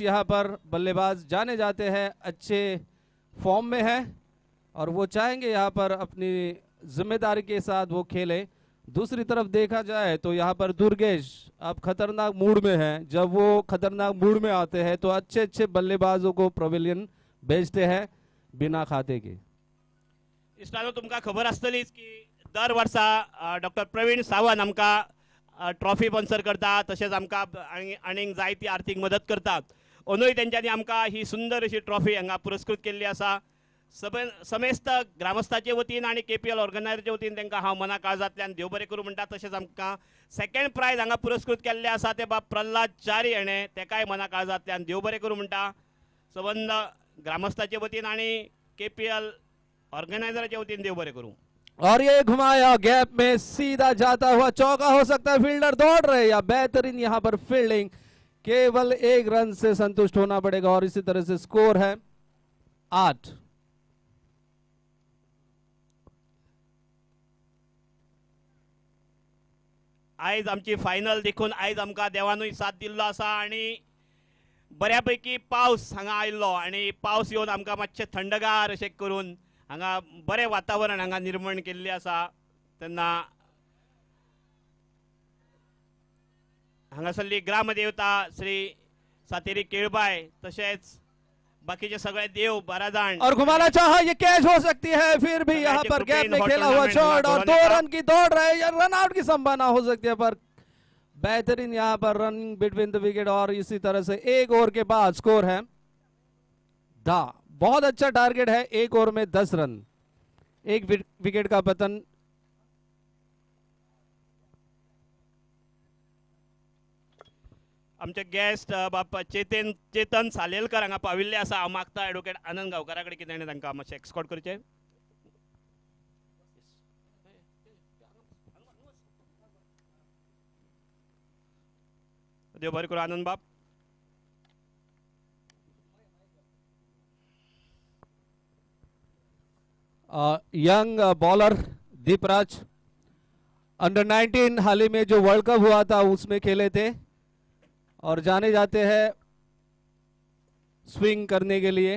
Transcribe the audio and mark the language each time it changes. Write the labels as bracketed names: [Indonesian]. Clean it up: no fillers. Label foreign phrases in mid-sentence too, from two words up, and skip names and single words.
[Hindi] यहाँ पर बल्लेबाज जाने जाते हैं अच्छे फॉर्म में है और वो चाहेंगे यहाँ पर अपनी जिम्मेदारी के साथ वो खेले। दूसरी तरफ देखा जाए तो यहाँ पर दुर्गेश अब खतरनाक मूड में हैं। जब वो खतरनाक मूड में आते हैं तो अच्छे अच्छे बल्लेबाजों को पवेलियन भेजते हैं बिना खाते के। [Konkani] इश्टानो तुमका खबर आसतलीच की दर वर्सा डॉक्टर प्रवीण सावंत आमकां ट्रॉफी स्पॉन्सर करता, तशेंच आमकां आनीक जायती आर्थीक मदत करतात। अंदूय तेंच्यांनी आमकां ही सुंदर अशी ट्रॉफी हांगा पुरस्कृत केल्ली आसा. समेस्त ग्रामस्थाचे वतीन आणि KPL ऑर्गनायझरचे वतीन तांकां हांव मना काळजांतल्यान देव बरें करूं म्हणटा. तशेंच आमकां [English] second prize [Konkani] हांगा पुरस्कृत केल्ले आसा ते बाब प्रल्हाद च्यारी हेणें तेकाय मना काळजांतल्यान देव बरें करूं म्हणटा. संबंध ग्रामस्थाचे वतीन आणि KPL ऑर्गेनाइजर वतीन देव बरे करूं. [Hindi] और ये घुमाया गैप में सीधा जाता हुआ चौका हो सकता है. फील्डर दौड़ रहे या बेहतरीन यहां पर फील्डिंग. केवल 1 रन से संतुष्ट होना पड़ेगा और इसी तरह से स्कोर है 8. [Konkani] आयज आमची फायनल देखून आयज आमकां देवानूय साथ दिल्लो आसा आणि बऱ्यापैकी पावस हांगा आयिल्लो आणि पावस येवन आमकां मातशें थंडगार अशें करून हांगा बरें वातावरण हांगा निर्माण केल्लें आसा. तेन्ना हांगासरली ग्रामदेवता श्री सातेरी केळबाय तशेंच बाकीचे सगळे देव बाराजाण. [Hindi] और घुमाना चाहा ये कैच हो सकती है. फिर भी यहाँ पर गैप में खेला हुआ शॉट और 2 रन की दौड़ रहे या [English] run out [Hindi] की संभावना हो सकती है. पर बेहतरीन यहाँ पर [English] running between the wicket [Hindi] और इसी तरह से 1 ओवर के बाद स्कोर है 10. बहुत अच्छा टारगेट है. 1 ओवर में 10 रन. 1 विकेट का पतन. [Konkani] आमचे गेस्ट बाप चेतन सालेलकर हांगा पाविल्ले आसा. हांव मागता एडवोकेट आनंद गांवकारा कडेन कितें तांकां मातशें एक्सकॉर्ट करचें. देव बरें करूं आनंद बाब. [English] young bowler [Hindi] दीपराज अंडर 19 हाल ही में जो [English] World Cup [Hindi] हुआ था उसमें खेले थे और जाने जाते हैं स्विंग करने के लिए.